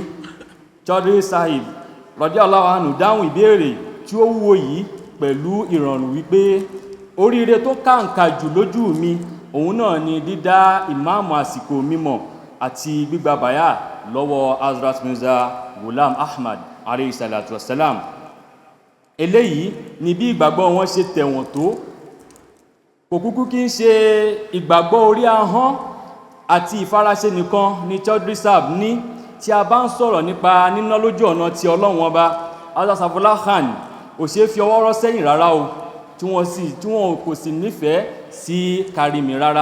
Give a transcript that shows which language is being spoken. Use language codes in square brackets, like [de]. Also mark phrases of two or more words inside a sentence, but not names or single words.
[yo] Chaudhry Sahib [ar] رضي الله عنه [yo] dáhùn ìbéèrè tí ó wúwo yìí pẹ̀lú ìrọ̀rùn wípé oríire tó kàǹkà jù lójú mi òun náà ni dídá ìmáàmù àsìkò mímọ̀ àti gbígba bàyà lọ́wọ́ Hazrat Mirza Ghulam Ahmad [ar] عليه الصلاة والسلام. [yo] Eléyìí ni bí ìgbàgbọ́ wọn ṣe tẹ̀wọ̀n tó. Kò kúkú kí ń ṣe ìgbàgbọ́ orí ahọ́n àti ìfaraṣe nìkan ni Chaudhry Sahib ní. Tí a bá ń sọ̀rọ̀ nípa níná lójú ọ̀nà ti Ọlọ́run Ọba, Hazrat Zafarullah Khan ò ṣe fi ọwọ́ rọ́ sẹ́yìn rárá o, tí wọ́n kò sì nífẹ̀ẹ́ sí kárìmì rárá.